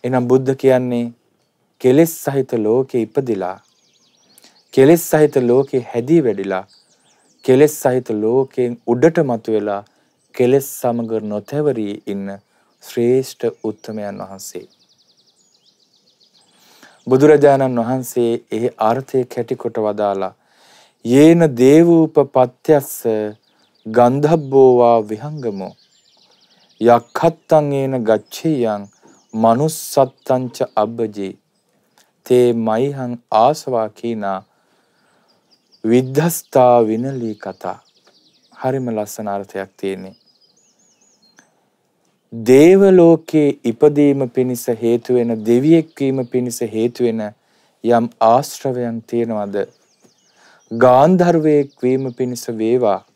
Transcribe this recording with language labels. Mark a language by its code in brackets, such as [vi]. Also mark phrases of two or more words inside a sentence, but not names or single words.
[si] එහෙනම් බුද්ධ කියන්නේ කෙලෙස් සහිත ලෝකේ ඉපදිලා කෙලෙස් සහිත ලෝකේ හැදී වැඩිලා කෙලෙස් සහිත ලෝකයෙන් උඩට මතුවලා කෙලෙස් සමග නොතැවරී ඉන්න ශ්‍රේෂ්ඨ උත්තමයන් වහන්සේ. බුදුරජාණන් වහන්සේ ඒ අර්ථය කැටිකොට වදාලා [pi] යේන දේවූපපත්‍යස්ස ගන්ධබ්බෝවා විහංගමෝ යක්ඛත්තං ඒන ගච්ඡේයං මනුස්සත්තංච අබ්බජේ තේ මයිහං ආසවා කීනා විද්ධස්තා විනලී කතා. [si] හරිම ලස්සන අර්ථයක් තියෙන්නේ. දේව ලෝකේ ඉපදීම පිණිස හේතු වෙන දෙවියෙක් වීම පිණිස හේතු වෙන යම් ආශ්‍රවයන් තියෙනවද? ගාන්ධර්වයෙක් වීම පිණිස වේවා.